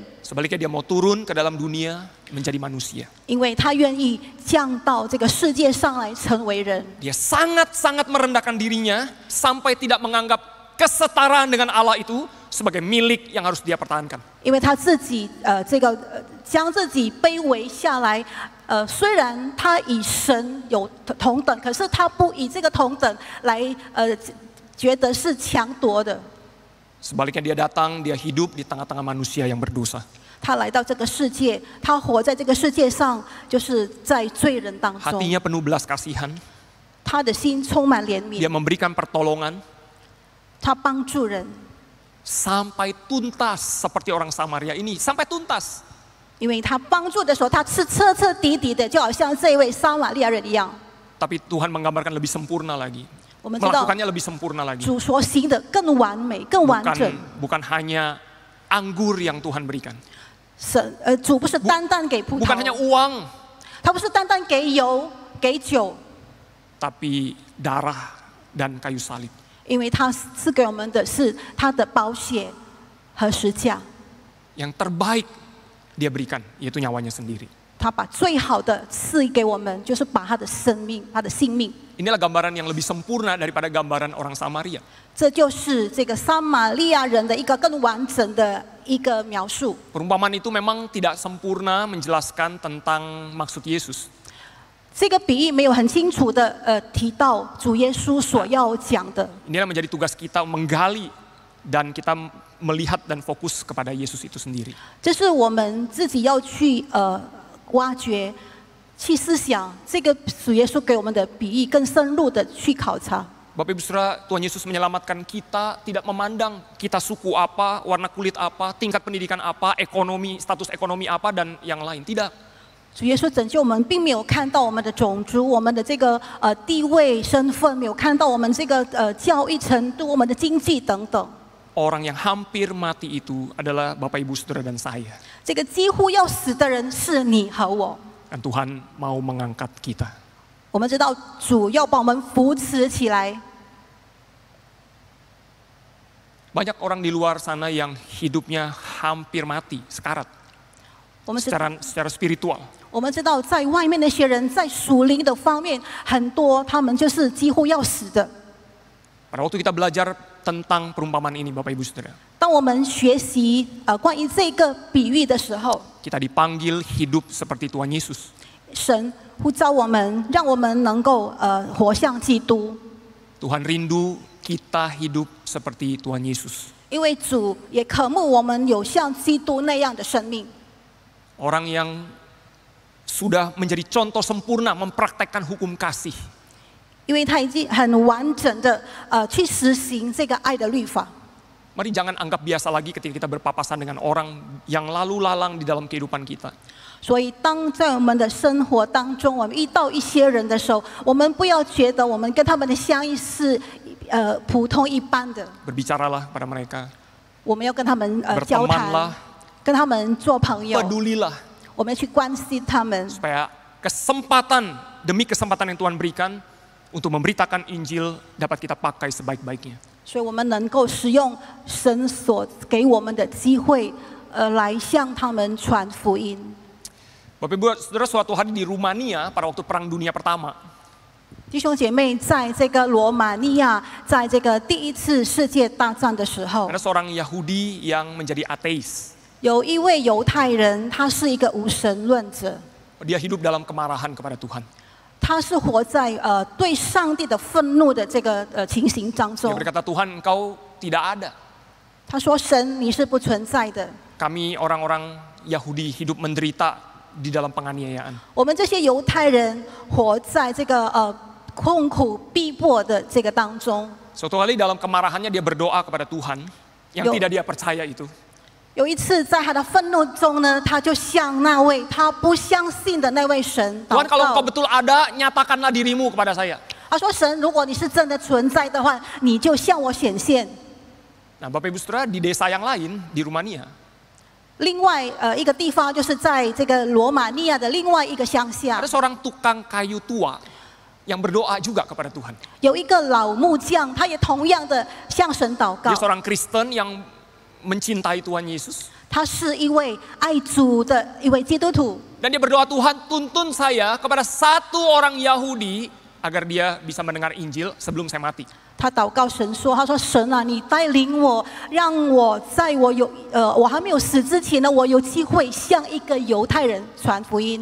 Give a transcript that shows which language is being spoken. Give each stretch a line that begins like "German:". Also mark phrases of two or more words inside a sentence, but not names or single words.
Indonesian: Sebaliknya dia mau turun ke dalam dunia menjadi manusia.
Chinese: 因为他愿意降到这个世界上来成为人。
Indonesian: Dia sangat merendahkan dirinya sampai tidak menganggap kesetaraan dengan Allah itu sebagai milik yang harus dia pertahankan.
Chinese: 因为他自己将自己卑微下来，虽然他与神有同等，可是他不以这个同等来觉得是强夺的。
Indonesian: Sebaliknya dia datang, dia hidup di tengah-tengah manusia yang berdosa.
Chinese: 他来到这个世界，他活在这个世界上，就是在罪人当中。
Indonesian: Hatinya penuh belas kasihan.
Chinese: 他的心充满怜
Indonesian: Dia
Chinese: 悯，
Indonesian: memberikan pertolongan
Chinese: 他帮助人，
Indonesian: sampai tuntas seperti orang Samaria ini, sampai tuntas.
Chinese: 因为他帮助的时候，他是彻彻底底的，就好像这位撒玛利亚人一样。
Indonesian: Tapi Tuhan menggambarkan lebih sempurna lagi.
Chinese: 我们知道
Indonesian: Melakukannya lebih sempurna lagi.
Chinese: 主所行的更完美、更完整。
Indonesian: Bukan hanya anggur yang Tuhan berikan.
Chinese: 主不是单单给葡
Indonesian: Bukan hanya
Chinese: 萄，
Indonesian: uang,
Chinese: 他不是单单给油、给酒，
Indonesian: tapi darah dan kayu salib.
Chinese: 因为他赐给我们的是他的宝血和十架，
Indonesian: Yang terbaik dia berikan, yaitu nyawanya sendiri.
Chinese: 他把最好的赐给我们，就是把他的生命、他的性命。
Indonesian: Inilah gambaran yang lebih sempurna daripada gambaran orang Samaria.
Chinese: 这就是这个撒玛利亚人的一个更完整的一个描述。
Indonesian: Perumpamaan itu memang tidak sempurna menjelaskan tentang maksud Yesus.
Chinese: 这个比喻没有很清楚的提到主耶稣所要讲的。
Indonesian: Inilah menjadi tugas kita menggali dan kita melihat dan fokus kepada Yesus itu sendiri.
Chinese: 这是我们自己要去挖掘、去思想这个主耶稣给我们的比喻，更深入的去考察。
Indonesian: Bapak Ibu Saudara, Tuhan Yesus menyelamatkan kita tidak memandang kita suku apa, warna kulit apa, tingkat pendidikan apa, ekonomi, status ekonomi apa dan yang lain. Tidak.
Chinese: 主耶稣拯救我们，并没有看到我们的种族、我们的这个地位、身份，没有看到我们这个教育程度、我们的经济等等。
Indonesian: Orang yang hampir mati itu adalah Bapak Ibu Saudara dan saya.
Chinese: 这个几乎要死的人是你和我。
Indonesian: Dan Tuhan mau mengangkat kita.
Chinese: 我们知道主要把我们扶持起来。
Indonesian: Banyak orang di luar sana yang hidupnya hampir mati, sekarat.
Chinese: 我们知
Indonesian: secara spiritual.
Chinese: 我们知道，在外面那些人在属灵的方面，很多他们就是几乎要死的。
Indonesian: Pada waktu kita belajar tentang perumpamaan ini, Bapak Ibu Saudara,
Chinese: 当我们学习关于这个比喻的时候，
Indonesian: kita dipanggil hidup seperti Tuhan Yesus.
Chinese: 神呼召我们，让我们能够活像基督。
Indonesian: Tuhan rindu kita hidup seperti Tuhan Yesus.
Chinese: 因为主也渴慕我们有像基督那样的生命。
Indonesian: Orang yang sudah menjadi contoh sempurna mempraktekkan hukum kasih.
Chinese: 因为他已经很完整的去实行这个爱的律法。
Indonesian: Mari jangan anggap biasa lagi ketika kita berpapasan dengan orang yang lalu lalang di dalam kehidupan kita.
Chinese: 所以，当在我们的生活当中，我们遇到一些人的时候，我们不要觉得我们跟他们的相遇是普通一般的。
Indonesian: Berbicaralah pada mereka.
Chinese: 我们要跟他们交
Indonesian: Bertemanlah.
Chinese: 谈，跟他们做朋友，
Indonesian: Pedulilah
Chinese: 我们要去关心他们。
Indonesian: supaya kesempatan demi kesempatan yang Tuhan berikan untuk memberitakan Injil dapat kita pakai sebaik-baiknya.
Chinese: 所以我们能够使用神所给我们的机会，来向他们传福音。
Indonesian: Bapak Ibu Saudara, suatu hari di Rumania pada waktu Perang Dunia Pertama,
Chinese: 弟兄姐妹，在这个罗马尼亚，在这个第一次世界大战的时候，
Indonesian: ada seorang Yahudi yang menjadi ateis.
Chinese: 有一位犹太人，他是一个无神论者，
Indonesian: Dia hidup dalam kemarahan kepada Tuhan.
Chinese: 他是活在对上帝的愤怒的这个情形当
Indonesian: Dia
Chinese: 中。
Indonesian: berkata, Tuhan engkau tidak ada.
Chinese: 他说：“神，你是不存在的。
Indonesian: Kami orang-orang Yahudi hidup menderita di dalam penganiayaan.
Chinese: 我们这些犹太人活在这个困苦逼迫的这个当中。
Indonesian: Suatu kali dalam kemarahannya dia berdoa kepada Tuhan yang Yo. tidak dia percaya itu.
Chinese: 有一次，在他的愤怒中呢，他就向那位他不相信的那位神祷
Indonesian: Tuhan kalau engkau
Chinese: 告。
Indonesian: betul ada, nyatakanlah dirimu kepada saya.
Chinese: 他说：“神，如果你是真的存在的话，你就向我显现。”
Indonesian: Nah Bapak Ibu Saudara, di desa yang lain, di Rumania,
Chinese: 另外一个地方就是在这个罗马尼亚的另外一个乡下
Indonesian: ada，seorang tukang kayu tua yang berdoa juga kepada Tuhan.
Chinese: 有一个老木匠，他也同样的向神祷告
Indonesian: Dia。seorang Kristen yang mencintai Tuhan Yesus.
Chinese: 他是一位爱主的一位基督徒，
Indonesian: Dan dia berdoa, Tuhan tuntun saya kepada satu orang Yahudi agar dia bisa mendengar Injil sebelum saya mati.
Chinese: 他祷告神说：“他说神啊，你带领我，让我在我还没有死之前呢，我有机会向一个犹太人传福音。”